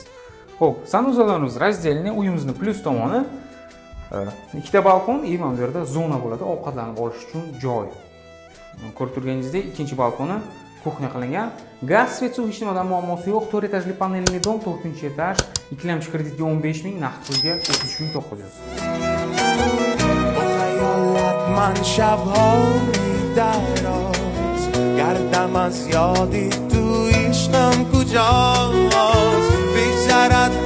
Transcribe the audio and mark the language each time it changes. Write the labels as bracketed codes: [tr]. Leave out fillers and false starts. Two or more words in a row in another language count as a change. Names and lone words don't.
[uz] Xo'p, sanuzalarimiz razdelniy, uyimizni plyus tomoni ikkita balkon, mana bu yerda zona bo'ladi, ovqatlanib olish uchun joy. Ko'rib turganingizdek, ikkinchi balkoni kuxnya qilingan. Gaz, svet, suv hech nimadan muammosi yo'q. 4-etajli panelli dom, 4-etaj, ikkilamchi kreditga 15 ming, naqd pulga 33,900. [fa] من شب‌های دراز گردم از یادی تو عشقم کجاست بگذرد